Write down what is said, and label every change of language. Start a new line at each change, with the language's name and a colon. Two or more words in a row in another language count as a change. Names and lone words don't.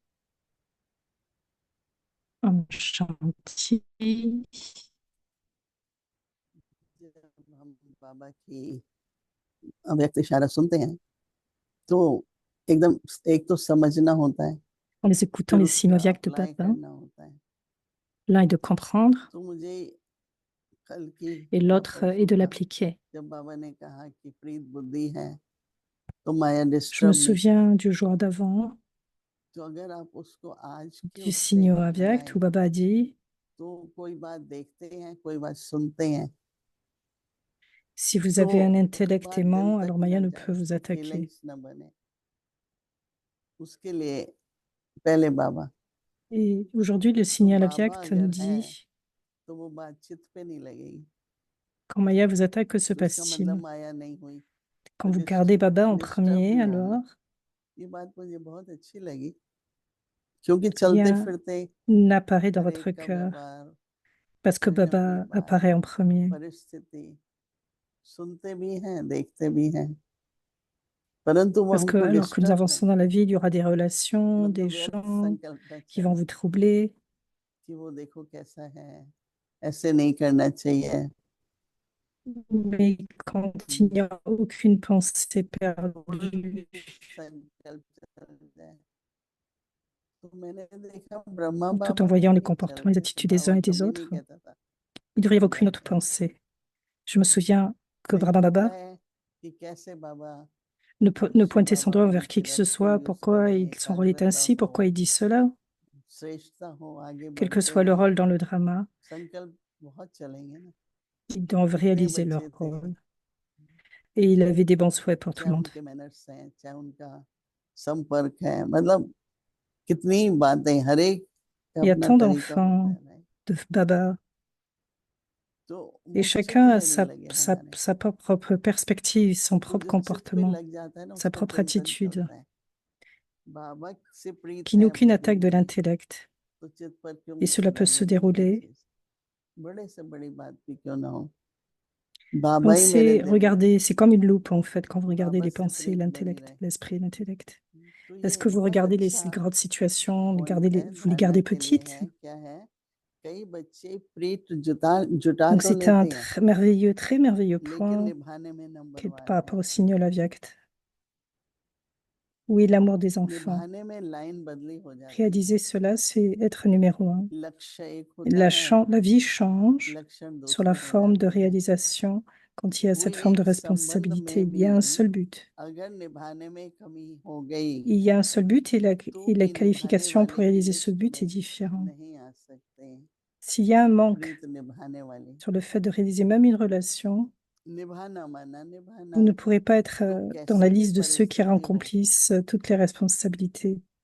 Hindi: ओम शांति. जब हम बाबा की अव्यक्त इशारा सुनते हैं तो एकदम एक तो समझना होता है,
French: En les écoutant
Hindi: फिर
French: les signes
Hindi: उसका
French: aviaques de
Hindi: अप्लाई
French: Papa,
Hindi: करना होता है।
French: l'un est de comprendre
Hindi: तो मुझे कल की
French: et
Hindi: या
French: l'autre est
Hindi: परसों
French: de
Hindi: का
French: l'appliquer.
Hindi: जब बाबा ने कहा कि प्रीत बुद्धि है तो माया
French: Je me
Hindi: डिस्टर्ब नहीं करती।
French: souviens du jour d'avant,
Hindi: तो अगर आप उसको आज के
French: du
Hindi: उस पे
French: signe aviaque
Hindi: लगाए
French: où Baba a dit,
Hindi: तो कोई बात देखते हैं, कोई बात सुनते हैं
French: si vous
Hindi: तो
French: avez un intellect
Hindi: बात दिल
French: aimant,
Hindi: तक
French: alors
Hindi: न
French: Maya ne
Hindi: जाए,
French: peut vous
Hindi: उसकी
French: attaquer.
Hindi: फीलिंग्स न बने, उसके लिए पहले बाबा।
French: Et aujourd'hui, le
Hindi: तो
French: signal
Hindi: बाबा
French: aviaque nous
Hindi: अगर है
French: dit,
Hindi: तो वो बात चित्त पे नहीं लगेगी,
French: quand Maya vous attaque, que se
Hindi: तो इसका मतलब
French: passe-t-il?
Hindi: माया नहीं हुई।
French: Quand
Hindi: तो
French: vous gardez Baba en
Hindi: डिस्टर्ब
French: premier,
Hindi: नहीं होंगे।
French: alors
Hindi: ये बात मुझे बहुत अच्छी लगी क्योंकि चलते
French: rien
Hindi: फिरते
French: n'apparaît dans
Hindi: हर
French: votre
Hindi: एक का
French: cœur
Hindi: व्यवहार,
French: parce que
Hindi: करने वाली
French: Baba
Hindi: बात,
French: apparaît en premier.
Hindi: परिस्थिति सुनते भी हैं, देखते भी हैं, परंतु वो
French: Parce que
Hindi: हमको
French: alors que nous
Hindi: डिस्टर्ब नहीं,
French: avançons dans la vie, il y aura des relations, des
Hindi: मतलब व्यर्थ
French: gens
Hindi: संकल्प न
French: qui vont
Hindi: चले
French: vous troubler.
Hindi: कि वो देखो कैसा है, ऐसे नहीं करना चाहिए।
French: Mais quand il n'y a aucune pensée
Hindi: कोई
French: perdue,
Hindi: भी संकल्प चल जाए। तो मैंने देखा ब्रह्मा
French: tout en
Hindi: बाबा भी
French: voyant les
Hindi: नहीं
French: comportements, les
Hindi: चलते थे,
French: attitudes des uns
Hindi: बाबा
French: et des
Hindi: कभी नहीं
French: autres,
Hindi: कहता था
French: il ne devrait y avoir aucune
Hindi: बैठ
French: autre
Hindi: जाओ।
French: pensée. Je me souviens que
Hindi: तो ये
French: Brahma
Hindi: होता
French: Baba
Hindi: है कि कैसे बाबा
French: ne
Hindi: शिव
French: pointait son
Hindi: बाबा
French: doigt envers qui
Hindi: उनकी
French: que ce
Hindi: रसफुल
French: soit,
Hindi: यूज
French: pourquoi
Hindi: करें,
French: son rôle est
Hindi: एकाग्रता
French: ainsi,
Hindi: हो,
French: pourquoi il dit cela,
Hindi: श्रेष्ठता हो, आगे
French: quel que
Hindi: बढ़ते
French: soit le
Hindi: रहें।
French: rôle dans le drama,
Hindi: संकल्प बहुत चलेंगे ना,
French: ils doivent
Hindi: कितने
French: réaliser
Hindi: बच्चे
French: leur
Hindi: थे,
French: rôle. Et il avait des bons souhaits pour tout
Hindi: क्या
French: le monde.
Hindi: उनके मैनर्स हैं, क्या उनका संपर्क है, मतलब कितनी बातें, हर एक का
French: Il y a
Hindi: अपना
French: tant
Hindi: तरीका होता
French: d'enfants
Hindi: है भाई।
French: de Baba,
Hindi: तो
French: et
Hindi: वो चित्त
French: chacun a
Hindi: में नहीं लगे हमारे,
French: sa propre perspective, son
Hindi: तो
French: propre
Hindi: जो चित्त पे
French: comportement,
Hindi: लग जाता है ना
French: sa
Hindi: उसका
French: propre
Hindi: चिंतन
French: attitude,
Hindi: चलता है। बाबा से प्रीत
French: qui n'ont
Hindi: है
French: aucune attaque de
Hindi: बुद्धि,
French: l'intellect.
Hindi: तो चित्त पर क्यों
French: Et cela peut se
Hindi: लगेगी कोई
French: dérouler.
Hindi: चीज, बड़े से बड़ी बात भी क्यों ना हो, बाबा ही मेरे
French: Pensez,
Hindi: दिल में,
French: regardez, c'est comme une loupe en fait quand vous regardez
Hindi: बाबा
French: les
Hindi: से
French: pensées,
Hindi: प्रीत बनी
French: l'intellect,
Hindi: रहे।
French: l'esprit, l'intellect.
Hindi: तो
French: Est-ce
Hindi: ये
French: que vous
Hindi: बहुत
French: regardez
Hindi: अच्छा
French: les grandes situations,
Hindi: पॉइंट है,
French: vous les
Hindi: धारणा
French: gardez
Hindi: के लिए
French: petites?
Hindi: है। क्या है, कई बच्चे प्रीत जुटा
French: Donc
Hindi: तो
French: c'est un
Hindi: लेते हैं
French: très merveilleux
Hindi: लेकिन
French: point
Hindi: निभाने में
French: par
Hindi: नंबरवार
French: rapport
Hindi: हैं।
French: au signal aviact. Oui, l'amour des enfants.
Hindi: निभाने में लाइन बदली हो जाती है,
French: Réaliser cela, c'est être numéro un.
Hindi: लक्ष्य एक होता है,
French: La vie change
Hindi: लक्षण
French: sur la
Hindi: दूसरे हो
French: forme de
Hindi: जाते हैं।
French: réalisation Quand il y a cette forme de responsabilité, il y a un seul but. Il y a un seul but et la qualification pour réaliser ce but est différente. S'il y a un manque sur le fait de réaliser même une relation, vous ne pourrez pas être dans la liste de ceux qui remplissent toutes les responsabilités.